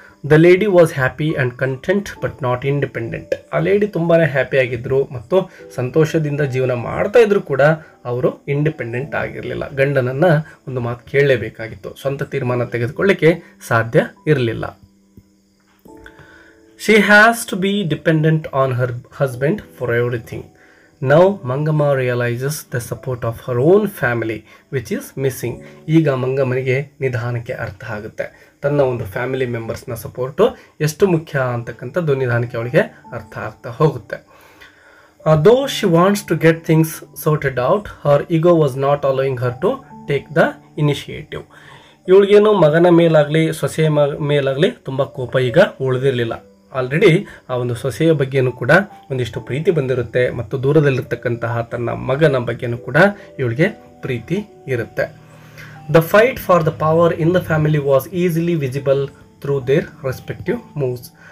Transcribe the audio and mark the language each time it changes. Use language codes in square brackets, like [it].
[en] The lady was happy and content but not independent. [kn] ಆ lady ತುಂಬಾ ಹ್ಯಾಪಿಯಾಗಿದ್ದರು ಮತ್ತು ಸಂತೋಷದಿಂದ ಜೀವನ ಮಾಡ್ತಾ ಇದ್ರು ಕೂಡ ಅವರು ಇಂಡಿಪೆಂಡೆಂಟ್ ಆಗಿರಲಿಲ್ಲ. ಗಂಡನನ್ನು ಒಂದು ಮಾತು ಕೇಳಲೇಬೇಕಾಗಿತ್ತು, ಸ್ವಂತ ತೀರ್ಮಾನ ತೆಗೆದುಕೊಳ್ಳಿಕ್ಕೆ ಸಾಧ್ಯ ಇರಲಿಲ್ಲ. [en] She has to be dependent on her husband for everything. Now Mangamma realizes the support of her own family which is missing. [kn] ಈಗ ಮಂಗಮ್ಮನಿಗೆ ನಿಧಾನಕ್ಕೆ ಅರ್ಥ ಆಗುತ್ತೆ, ತನ್ನ ಒಂದು ಫ್ಯಾಮಿಲಿ ಮೆಂಬರ್ಸ್ನ ಸಪೋರ್ಟು ಎಷ್ಟು ಮುಖ್ಯ ಅಂತಕ್ಕಂಥದ್ದು ನಿಧಾನಕ್ಕೆ ಅವಳಿಗೆ ಅರ್ಥ ಆಗ್ತಾ ಹೋಗುತ್ತೆ. [en] Though she wants to get things sorted out, her ego was not allowing her to take the initiative. [kn] ಇವಳಿಗೇನು ಮಗನ ಮೇಲಾಗಲಿ ಸೊಸೆಯ ಮೇಲಾಗಲಿ ತುಂಬ ಕೋಪ ಈಗ ಉಳಿದಿರಲಿಲ್ಲ. ಆಲ್ರೆಡಿ ಆ ಒಂದು ಸೊಸೆಯ ಬಗ್ಗೆನೂ ಕೂಡ ಒಂದಿಷ್ಟು ಪ್ರೀತಿ ಬಂದಿರುತ್ತೆ ಮತ್ತು ದೂರದಲ್ಲಿರ್ತಕ್ಕಂತಹ ತನ್ನ ಮಗನ ಬಗ್ಗೆನೂ ಕೂಡ ಇವಳಿಗೆ ಪ್ರೀತಿ ಇರುತ್ತೆ. [en] The fight for the power in the family was easily visible through their respective moves.